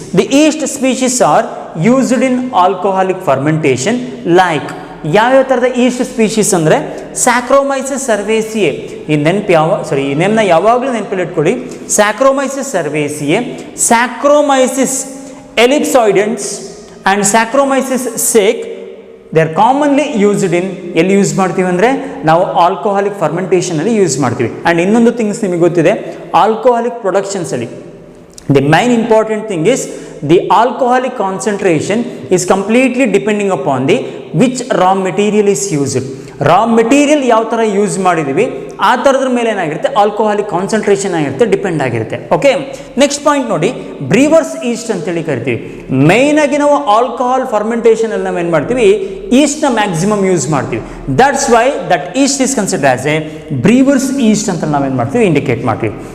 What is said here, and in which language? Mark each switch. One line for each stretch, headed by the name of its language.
English: The yeast species are used in alcoholic fermentation like
Kannada: ಯಾವ್ಯಾವ ಥರದ East species ಅಂದರೆ
English: Saccharomyces cerevisiae.
Kannada: ಈ ನೇಮ್ನ ಯಾವಾಗಲೂ ನೆನಪಲ್ಲಿ ಇಟ್ಕೊಳ್ಳಿ. ಸ್ಯಾಕ್ರೋಮೈಸಿಸ್ ಸರ್ವೇಸಿಯೆ, ಸ್ಯಾಕ್ರೋಮೈಸಿಸ್ ಎಲಿಪ್ಸಾಯ್ಡೆಂಟ್ಸ್ and ಸ್ಯಾಕ್ರೋಮೈಸಿಸ್ sake
English: they are commonly used in
Kannada: ಎಲ್ಲಿ ಯೂಸ್ ಮಾಡ್ತೀವಿ ಅಂದರೆ ನಾವು ಆಲ್ಕೋಹಾಲಿಕ್ ಫರ್ಮೆಂಟೇಷನಲ್ಲಿ ಯೂಸ್ ಮಾಡ್ತೀವಿ. ಆ್ಯಂಡ್ ಇನ್ನೊಂದು ಥಿಂಗ್ಸ್ ನಿಮಗೆ ಗೊತ್ತಿದೆ, alcoholic ಪ್ರೊಡಕ್ಷನ್ಸಲ್ಲಿ
English: the main important thing is the alcoholic concentration is completely depending upon the which raw material is used.
Kannada: Raw material ಯಾವ ಥರ ಯೂಸ್ ಮಾಡಿದ್ದೀವಿ ಆ ಥರದ್ರ ಮೇಲೆ ಏನಾಗಿರುತ್ತೆ ಆಲ್ಕೋಹಾಲಿಕ್ ಕಾನ್ಸಂಟ್ರೇಷನ್ ಆಗಿರುತ್ತೆ, ಡಿಪೆಂಡ್ ಆಗಿರುತ್ತೆ. ಓಕೆ, ನೆಕ್ಸ್ಟ್ ಪಾಯಿಂಟ್ ನೋಡಿ, ಬ್ರೀವರ್ಸ್ ಈಸ್ಟ್ ಅಂತೇಳಿ ಕರಿತೀವಿ. ಮೇಯ್ನಾಗಿ ನಾವು ಆಲ್ಕೋಹಾಲ್ ಫರ್ಮೆಂಟೇಷನಲ್ಲಿ ನಾವು ಏನು ಮಾಡ್ತೀವಿ ಈಸ್ಟ್ನ ಮ್ಯಾಕ್ಸಿಮಮ್ ಯೂಸ್ ಮಾಡ್ತೀವಿ.
English: that's why that yeast is considered as a brewer's yeast
Kannada: ಅಂತ ನಾವೇನು ಮಾಡ್ತೀವಿ ಇಂಡಿಕೇಟ್ ಮಾಡ್ತೀವಿ.